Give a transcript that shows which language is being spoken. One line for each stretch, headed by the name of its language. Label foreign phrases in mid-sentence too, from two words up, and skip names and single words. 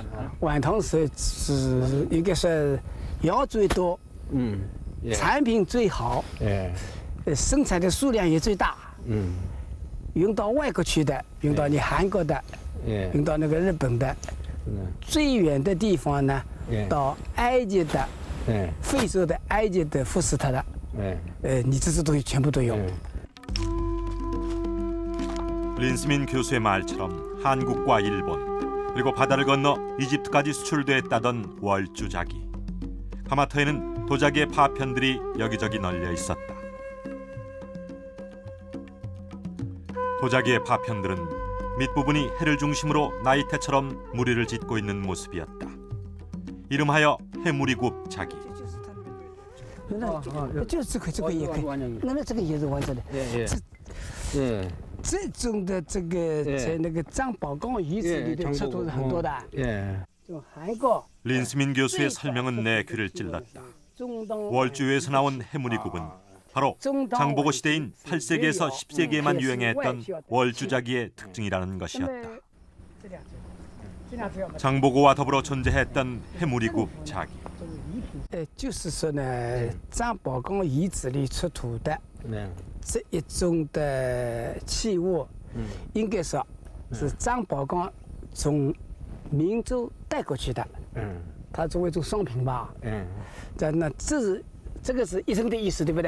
Chinese: 晚唐是应该是药最多，产品最好，生产的数量也最大，运到外国去的，运到你韩国的，运到那个日本的，最远的地方呢，到埃及的，非洲的埃及的富士特的，你这些东西全部都有。
Korean: 린스민 교수의 말처럼 한국과 일본 그리고 바다를 건너 이집트까지 수출됐다던 월주자기. 가마터에는 도자기의 파편들이 여기저기 널려 있었다. 도자기의 파편들은 밑부분이 해를 중심으로 나이테처럼 무리를 짓고 있는 모습이었다. 이름하여 해무리굽 자기.
Chinese: 这个也可以，那这个也是完整的。这种的这个在那个张宝岗遗址里的出土是很多的。就韩国
Korean: 린스민 교수의 설명은 내 귀를 찔렀다. 월주에서 나온 해무리굽은 바로 장보고 시대인 8세기에서 10세기에만 유행했던 월주자기의 특징이라는 것이었다. 장보고와 더불어 존재했던 해무리굽 자기.
Chinese: 就是说呢，张宝岗遗址里出土的这一种的器物，应该说是张宝岗从明州带过去的，它作为一种商品吧，那这个是一生的意思，对不对？